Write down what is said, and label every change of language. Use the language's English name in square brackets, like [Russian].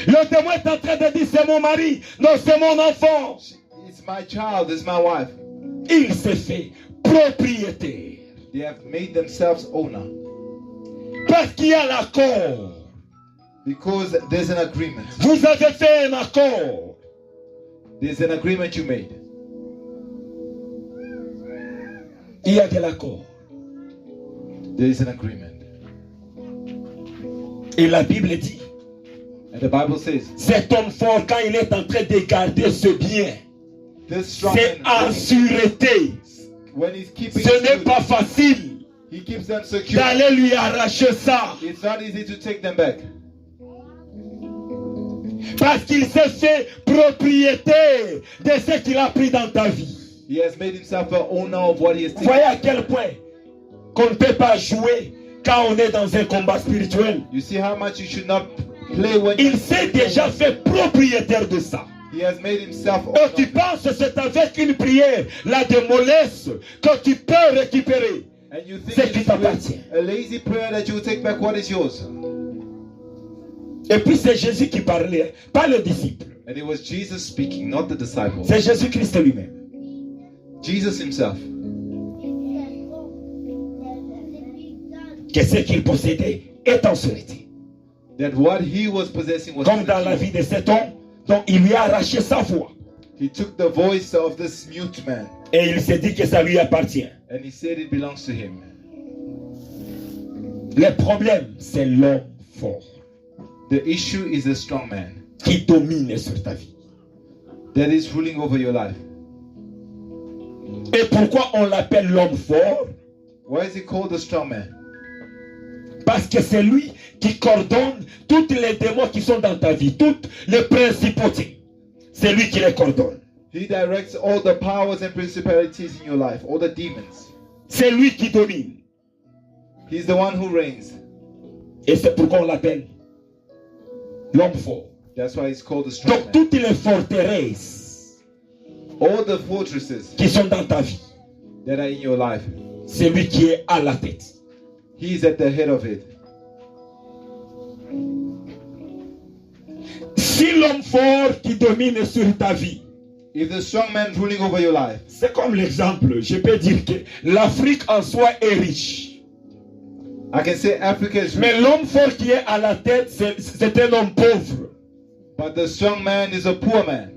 [French] Le démon est en train de dire c'est mon mari, non c'est mon enfant. [English] It's my child, it's my wife. [French] Il s'est fait propriétaire. [English] They have made themselves owner. [French] Parce qu'il y a l'accord. [English] Because there's an agreement. [French] Vous avez fait un accord. [English] There's an agreement you made. [French] Il y a de l'accord. [English] There is an agreement. [French] Et la Bible dit, [English] And the Bible says, [French] cet homme fort, quand il est en train de garder ce bien, [English] this strong [French] c'est en [English] man, [French] sûreté. [English] when he's keeping [French] Ce n'est [English] food, [French] pas facile [English] he keeps them secure. [French] d'aller lui arracher ça. [English] It's not easy to take them back. [French] Parce qu'il s'est fait propriétaire de ce qu'il a pris dans ta vie. [English] He has made himself an owner of what he has taken. [French] Voyez à quel point qu'on ne peut pas jouer quand on est dans un combat spirituel. [English] You see how much you should not play when [French] Il s'est déjà fait propriétaire de ça. [English] he has made himself [French] Et tu [English] owner. [French] penses que c'est avec une prière, la démollesse, que tu peux récupérer [English] And you think [French] ce qui [English] it's [French] t'appartient. [English] with a lazy prayer that you will take back what is yours. [French] Et puis c'est Jésus qui parlait, pas le disciple. [English] And it was Jesus speaking, not the disciples. [French] C'est Jésus-Christ lui-même. [English] Jesus himself. [French] Que ce qu'il possédait est en sûreté. [English] That what he was possessing was [French] Comme dans la vie de cet homme, dont il lui a arraché sa voix. [English] He took the voice of this mute man [French] Et il s'est dit que ça lui appartient. [English] and he said it belongs to him. [French] Le problème, c'est l'homme fort [English] The issue is the strong man [French] qui domine sur ta vie. [English] that is ruling over your life. [French] Et pourquoi on l'appelle l'homme fort? [English] Why is he called the strong man? [French] Parce que c'est lui qui coordonne tous les démons qui sont dans ta vie, toutes les principautés. C'est lui qui les coordonne. [English] He directs all the powers and principalities in your life, all the demons. [French] C'est lui qui domine. [English] He's the one who reigns. [French] Et c'est pourquoi on l'appelle l'homme fort. [English] That's why he's called the strong [French] Donc [English] man. [French] toutes les forteresses [English] All the fortresses [French] qui sont dans ta vie, [English] that are in your life, [French] c'est lui qui est à la tête. [English] he's at the head of it. [French] Si l'homme fort qui domine sur ta vie, [English] If the strong man ruling over your life, [French] c'est comme l'exemple, je peux dire que l'Afrique en soi est riche. [English] I can say Africa is rich, [French] Mais l'homme fort qui est à la tête, c'est un homme pauvre. [English] but the strong man is a poor man.